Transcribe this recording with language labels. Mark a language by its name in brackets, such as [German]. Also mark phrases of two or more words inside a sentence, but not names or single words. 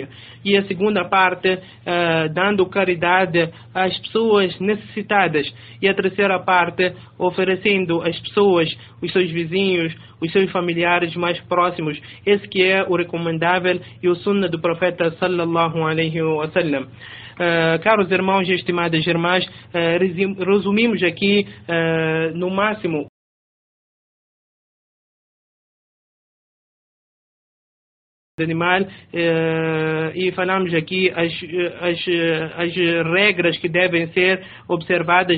[Portuguese] E a segunda parte, dando caridade às pessoas necessitadas. E a terceira parte, oferecendo às pessoas, os seus vizinhos, os seus familiares mais próximos. Esse que é o recomendável e o sunnah do profeta [Arabic] صلى الله عليه وسلم. [Portuguese] Caros irmãos e estimadas irmãs, resumimos aqui no máximo animal e falamos aqui as regras que devem ser observadas.